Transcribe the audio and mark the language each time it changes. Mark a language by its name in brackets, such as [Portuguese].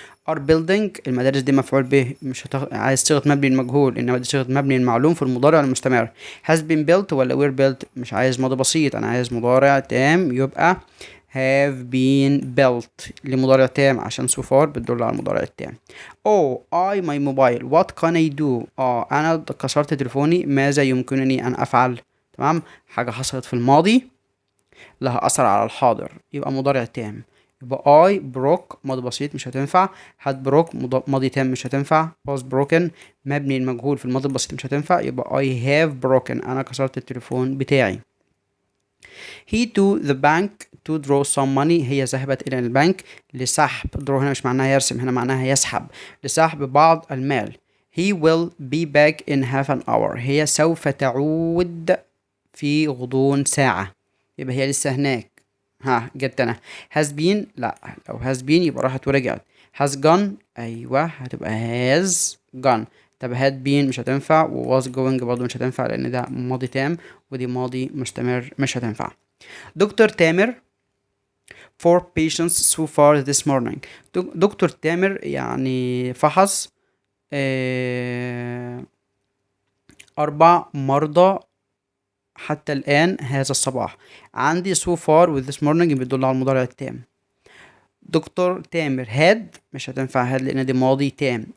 [Arabic] are building المدارس دي مفعول به مش عايز صيغة مبني المجهول، انما دي صيغة مبني المعلوم في المضارع المستمر. has been built ولا were built مش عايز ماضي بسيط، انا عايز مضارع تام. يبقى [English] have been built [Arabic] لمضارع تام عشان [English] so far [Arabic] بتدل على المضارع التام. [English] oh I my mobile what can I do. [Arabic] انا كسرت تليفوني ماذا يمكنني ان افعل. تمام. حاجة حصلت في الماضي لها اثر على الحاضر يبقى مضارع تام. يبقى I broke ماضي بسيط مش هتنفع. had broke ماضي تام مش هتنفع. was broken مبني المجهول في الماضي البسيط مش هتنفع. يبقى [English] I have broken [Arabic] أنا كسرت التليفون بتاعي. [English] he to the bank to draw some money [Arabic] هي ذهبت إلى البنك لسحب. draw هنا مش معناها يرسم، هنا معناها يسحب، لسحب بعض المال. [English] he will be back in half an hour [Arabic] هي سوف تعود في غضون ساعة. يبقى هي لسه هناك. جبت انا. has been لا، لو has been يبقى راحت ورجعت. [English] has gone [Arabic] ايوه هتبقى [English] has gone. [Arabic] طب had been مش هتنفع، و was going برضه مش هتنفع لان ده ماضي تام ودي ماضي مستمر مش هتنفع. [English] Doctor تامر for patients so far this morning. [Arabic] دكتور تامر يعني فحص 4 مرضى حتى الآن هذا الصباح. عندي so far with this morning بيدل على المضارع التام. دكتور تامر had مش هتنفع had لأن دي ماضي تام.